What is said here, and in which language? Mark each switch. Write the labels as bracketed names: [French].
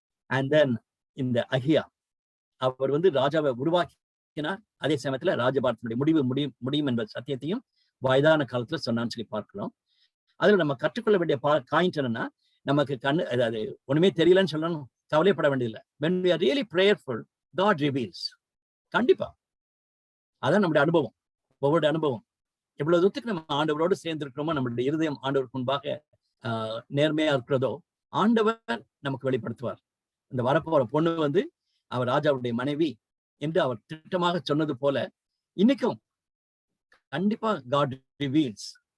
[English] and then [Tamil] இந்த அகியா, அவர் ராஜாவை உருவாக்கினார், அதே சமயத்துல ராஜபாரத்தினுடைய முடியும் என்ற சத்தியத்தையும் வயதான காலத்துல சொன்னான்னு சொல்லி பார்க்கிறோம். அதுல நம்ம கற்றுக்கொள்ள வேண்டிய பாயிண்ட் என்னன்னா, நமக்கு அதாவது ஒண்ணுமே தெரியலன்னு சொல்லணும், கவலைப்பட வேண்டியதில்லை. [English] when we are really prayerful, God reveals. [Tamil] கண்டிப்பா அதான் நம்முடைய அனுபவம். ஒவ்வொரு அனுபவம் எவ்வளவு தூரத்துக்கு நம்ம ஆண்டவரோடு சேர்ந்து இருக்கிறோமோ, நம்மளுடைய இருதயம் ஆண்டவருக்கு முன்பாக நேர்மையா இருக்கிறதோ, ஆண்டவர் நமக்கு வெளிப்படுத்துவார். இந்த வரப்போற பொண்ணு அவர் ராஜாவுடைய மனைவி என்று அவர் திட்டமாக சொன்னது போல இன்னைக்கும் கண்டிப்பா [English] God reveals.